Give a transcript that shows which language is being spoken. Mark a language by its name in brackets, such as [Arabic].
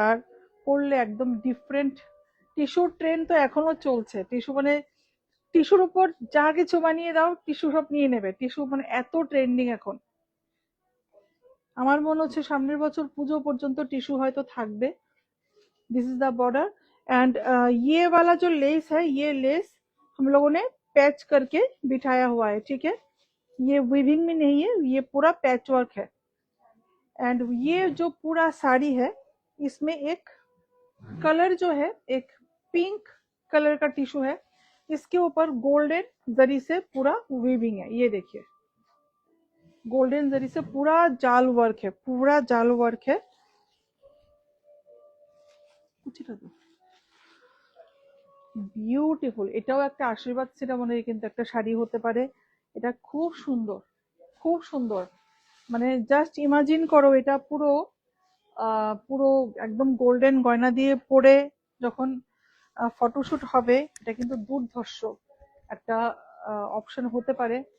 [Bangla] আর পরলে একদম ডিফারেন্ট। টিস্যুর ট্রেন্ড তো এখনো চলছে, টিস্যু মানে টিস্যুর উপর যা কিছু বানিয়ে দাও টিস্যু সব নিয়ে নেবে, টিস্যু মানে এত ট্রেন্ডিং এখন। আমার মনে হচ্ছে সামনের বছর পুজো পর্যন্ত টিস্যু হয়তো থাকবে। [English] this is the border [Hindi] and ये वाला जो लेस है, ये लेस हम लोगों ने पैच करके बिठाया हुआ है, ठीक है, ये वीविंग में नहीं है, ये पूरा पैच वर्क है। एंड ये जो पूरा साड़ी है, इसमें एक कलर जो है, एक पिंक कलर का टिश्यू है, इसके ऊपर गोल्डन जरी से पूरा वीविंग है, ये देखिए गोल्डन जरी से पूरा जाल वर्क है, पूरा जाल वर्क है। [Bangla] বিউটিফুল, এটাও একটা আশীর্বাদ সিরামনির কিন্তু একটা শাড়ি হতে পারে। এটা খুব সুন্দর, খুব সুন্দর, মানে জাস্ট ইমাজিন করো এটা পুরো পুরো একদম গোল্ডেন গয়না দিয়ে পরে যখন ফটোশুট হবে, এটা কিন্তু দুর্ধর্ষ একটা অপশন হতে পারে।